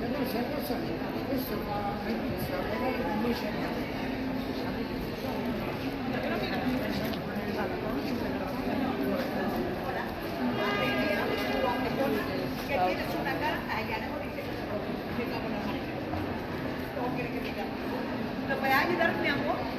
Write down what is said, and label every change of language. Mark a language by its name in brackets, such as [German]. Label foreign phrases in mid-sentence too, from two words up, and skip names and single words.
[Italian] c'è ragione, questo fa all'inizio, vedere che invece [Spanish] que tienes una cara allá, ¿no? ¿Cómo quiere que diga? ¿Me puede ayudar, mi amor?